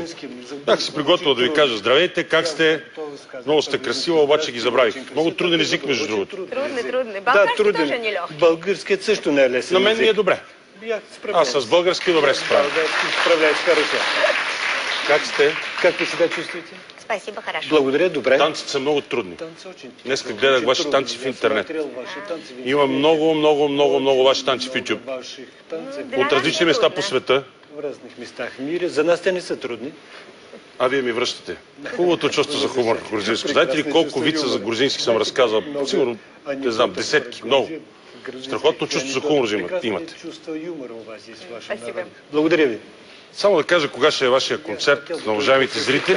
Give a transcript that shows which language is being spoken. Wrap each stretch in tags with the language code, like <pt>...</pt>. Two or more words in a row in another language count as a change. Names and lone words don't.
<bg>Бях си приготвил да ви кажа здравейте, как сте? Много сте красива, обаче ги забравих. Много труден език, между другото. Трудни. Да, труден. Българският също не е лесен. На мен ми е добре. Аз с български добре се справя.</bg> <ru>Справляйте хорошо.</ru> <bg>Как сте?</bg> <ru>Как ви себя чувствате? Спасибо, хорошо.</ru> <bg>Благодаря, добре. Танците са много трудни. Днес гледах ваши танци в интернет. Има много ваши танци в YouTube. От различни места по света.</bg> <ru>в разных местах в мире.</ru> <bg>За нас те не са трудни. А вие ми връщате. Хубавото чувство за хумор в грузинско. Знаете ли колко вица за грузински съм разказал? Сигурно, не знам, десетки, много. Страхотно чувство за хумор имате. Благодаря ви. Само да кажа кога ще е вашия концерт на уважаемите зрители.</bg>